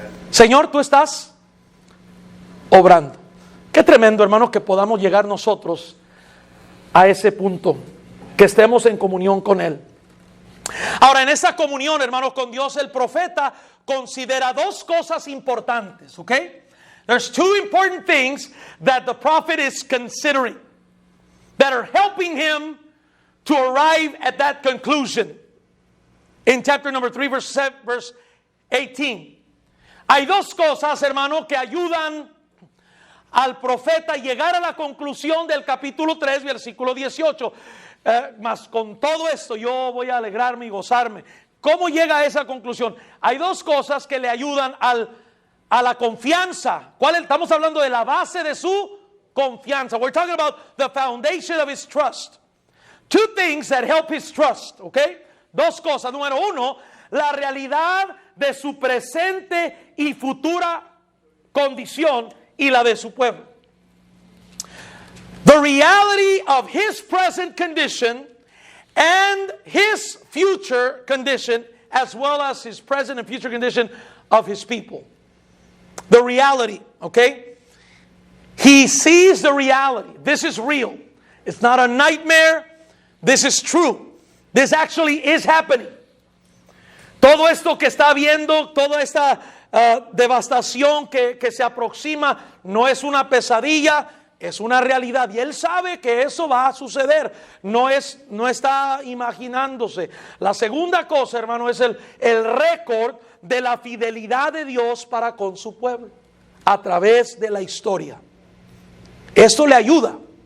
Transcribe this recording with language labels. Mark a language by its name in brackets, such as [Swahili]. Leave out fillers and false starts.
[Spanish] Señor, tú estás obrando. Qué tremendo, hermano, que podamos llegar nosotros a ese punto, que estemos en comunión con Él. Ahora, en esa comunión, hermanos, con Dios, el profeta considera dos cosas importantes, ¿ok? [English] There's two important things that the prophet is considering that are helping him to arrive at that conclusion. In chapter number 3, verse 18. [Spanish] Hay dos cosas, hermano, que ayudan al profeta a llegar a la conclusión del capítulo 3, versículo 18. Mas con todo esto yo voy a alegrarme y gozarme. ¿Cómo llega a esa conclusión? Hay dos cosas que le ayudan a la confianza. ¿Cuál? Estamos hablando de la base de su confianza. [English] We're talking about the foundation of his trust. Two things that help his trust, okay? [Spanish] Dos cosas. Número uno, la realidad de su presente y futura condición y la de su pueblo. [English] The reality of his present condition and his future condition, as well as his present and future condition of his people. the reality, okay? He sees the reality. This is real. It's not a nightmare. This is true. This actually is happening. [Spanish] Todo esto que está viendo, toda esta devastación que se aproxima, no es una pesadilla, es una realidad. Y él sabe que eso va a suceder. No está imaginándose. La segunda cosa, hermano, es el récord de la fidelidad de Dios para con su pueblo a través de la historia. Esto le ayuda.